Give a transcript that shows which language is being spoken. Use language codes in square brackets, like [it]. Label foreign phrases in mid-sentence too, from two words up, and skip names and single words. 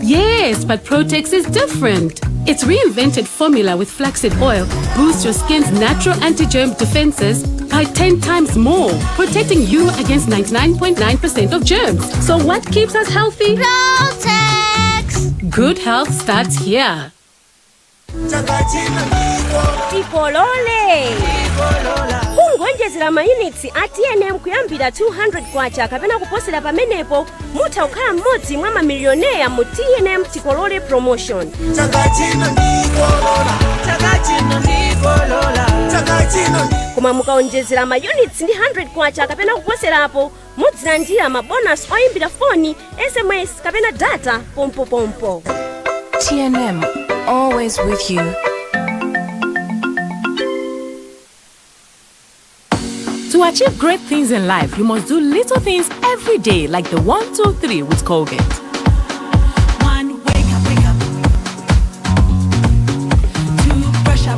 [en] Yes, but Protex is different. Its reinvented formula with flaxseed oil boosts your skin's natural anti-germ defenses by 10 times more, protecting you against 99.9% of germs. So what keeps us healthy? Protex! Good health starts here. [ny] Tipolole! Kungonjezera mayunits ATNM kuyambira 200 kwacha kapena kuposera pamenepo mutha kukhala mmodzi mwa mamilioneya mu TNM Tipolole promotion. Koma mukaonjezera mayunits ndi 100 kwacha kapena kuposerapo mudzilandira mabonus oyimbira foni, SMS kapena data pompo. [en] TNM, always with you. To achieve great things in life, you must do little things every day, like the 1, 2, 3 with Colgate. 1, wake up. 2, brush up.